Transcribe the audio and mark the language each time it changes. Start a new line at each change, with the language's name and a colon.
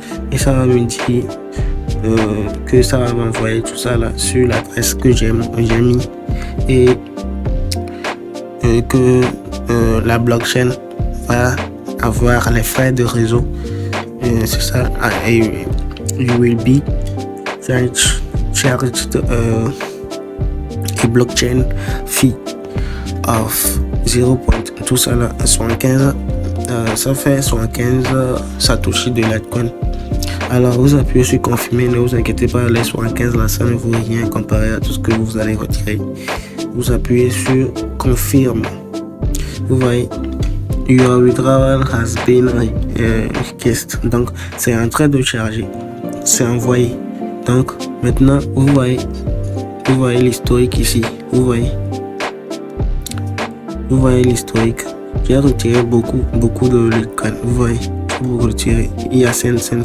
French: Et ça va me dire que ça va m'envoyer tout ça là sur l'adresse que j'ai mis et que la blockchain va avoir les frais de réseau. C'est ça.
English: You will be charged a blockchain fee of 0.
French: Tout ça là, 75. Ça fait 75 Satoshi de Litecoin. Alors vous appuyez sur confirmer, ne vous inquiétez pas, les 75 là, ça ne vaut rien comparé à tout ce que vous allez retirer. Vous appuyez sur confirme. Vous voyez,
English: your withdrawal has been requested.
French: Donc c'est en train de charger, c'est envoyé. Donc maintenant vous voyez l'historique ici. Vous voyez l'historique. J'ai retiré beaucoup de Litecoin. Vous voyez. Vous retirez, il y a scène.